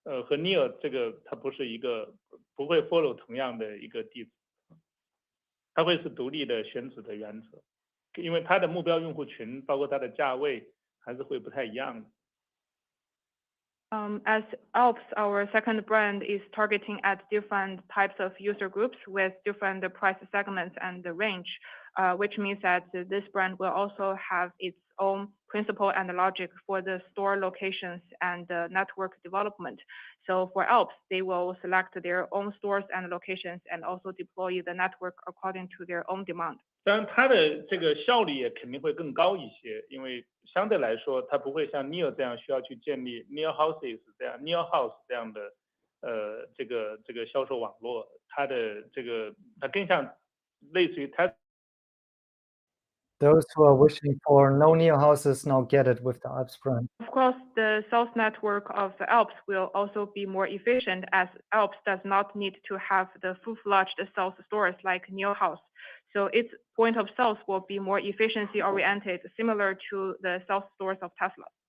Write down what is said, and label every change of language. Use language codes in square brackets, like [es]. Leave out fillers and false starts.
[zh] 和 NIO 这个它不会 follow 同样的一个地址，它会是独立的选址的原则，因为它的目标用户群包括它的价位还是会不太一样的。 [en] As Alps, our second brand, is targeting at different types of user groups with different price segments and the range, which means that this brand will also have its own principle and logic for the store locations and network development. So for Alps, they will select their own stores and locations and also deploy the network according to their own demand. [zh] 当然，它的这个效率也肯定会更高一些，因为相对来说，它不会像 NIO 这样需要去建立 NIO Houses 这样 NIO House 这样的这个销售网络，它更像类似于它。 [en] Those who are wishing for no NIO houses now get it with the Alps brand. Of course, the sales network of the Alps will also be more efficient as Alps does not need to have the full-fledged sales stores like NIO House. So its point of sales will be more efficiency oriented, similar to the sales stores of Tesla.